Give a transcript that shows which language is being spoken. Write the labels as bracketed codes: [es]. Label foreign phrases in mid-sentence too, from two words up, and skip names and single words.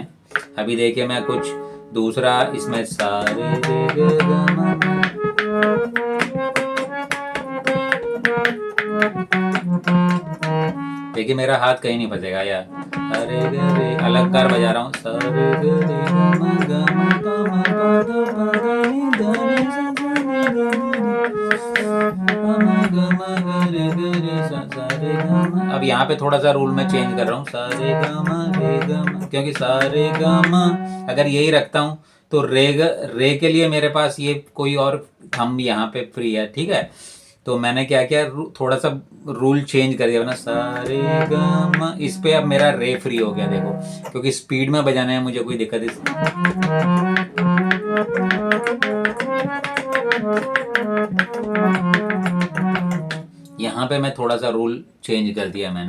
[hi] अभी देखिए मैं कुछ दूसरा इसमें सारे रे ग ग म, देखिए मेरा हाथ कहीं नहीं फंसेगा यार, अरे ग रे अलंकार बजा रहा हूँ, सारे ग रे ग म ग म प द प द नि ध नि सा सा नि ध नि ध प म ग म ग रे ग रे सा सा रे ग म। अब यहाँ पे थोड़ा सा रूल मैं चेंज कर रहा हूँ, सा रे ग म रे ग म, क्योंकि सा रे ग म अगर यही रखता हूँ तो रे के लिए मेरे पास ये कोई और थंब यहाँ पे फ्री है, ठीक है। तो मैंने क्या किया, थोड़ा सा [en] rule change [hi] कर दिया ना, सारे ग इस पे अब मेरा रे फ्री हो गया, देखो, क्योंकि स्पीड में बजाने में मुझे कोई दिक्कत इस यहाँ पे मैं थोड़ा सा [en] rule change [hi] कर दिया मैंने।